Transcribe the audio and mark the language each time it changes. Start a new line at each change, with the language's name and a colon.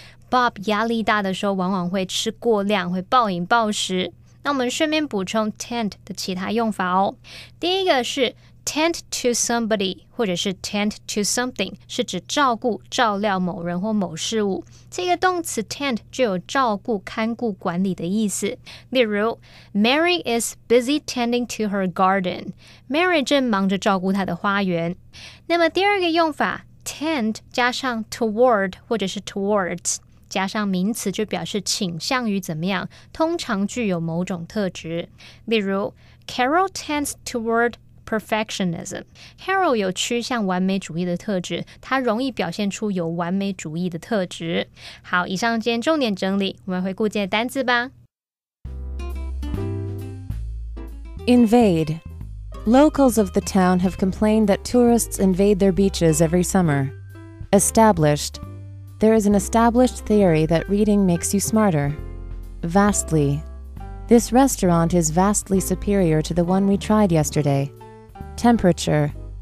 Chinese: Bob 压力大的时候往往会吃过量，会暴饮暴食。那我们顺便补充 tend 的其他用法哦。第一个是 tend to somebody 或者是 tend to something， 是指照顾、照料某人或某事物。这个动词 tend 就有照顾、看顾、管理的意思。例如
English: Mary is busy tending to her garden。
Chinese: Mary 正忙着照顾她的花园。那么第二个用法 tend 加上 toward 或者是 towards，加上名词就表示倾向于怎么样，通常具有某种特质。例如
English: Carol tends toward perfectionism。
Chinese: Carol 有趋向完美主义的特质，他容易表现出有完美主义的特质。好，以上今天重点整理，我们回顾这些单字吧。
English: Invade. Locals of the town have complained that tourists invade their beaches every summer. Established.There is an established theory that reading makes you smarter. Vastly. This restaurant is vastly superior to the one we tried yesterday. Temperature.